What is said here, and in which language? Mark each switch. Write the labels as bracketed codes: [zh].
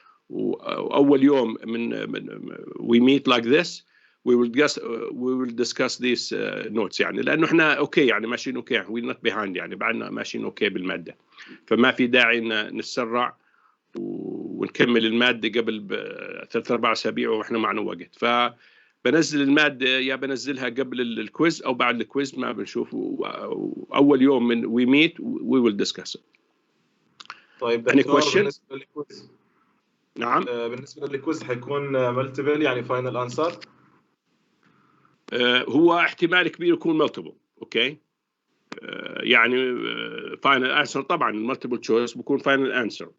[ar] وأول يوم من [en] we meet like this we will discuss these notes, [ar] يعني لأنه إحنا أوكي يعني ماشيين أوكي, [en] we not behind [ar] يعني بعدنا ماشيين أوكي بالمادة, فما في داعي نسرع ونكمل المادة قبل 3-4 أسابيع وإحنا معنا وقت. فبنزل المادة يا بنزلها قبل الكويز أو بعد الكويز, ما بنشوف. أول يوم من [en] we meet we will discuss it. [ar] طيب دكتور, بالنسبة للكويز نعم, بالنسبة للكويز حيكون ملتيبل يعني فاينل انسر؟ هو احتمال كبير يكون ملتيبل. اوكي, يعني فاينل انسر طبعا الملتيبل تشويس بيكون فاينل انسر.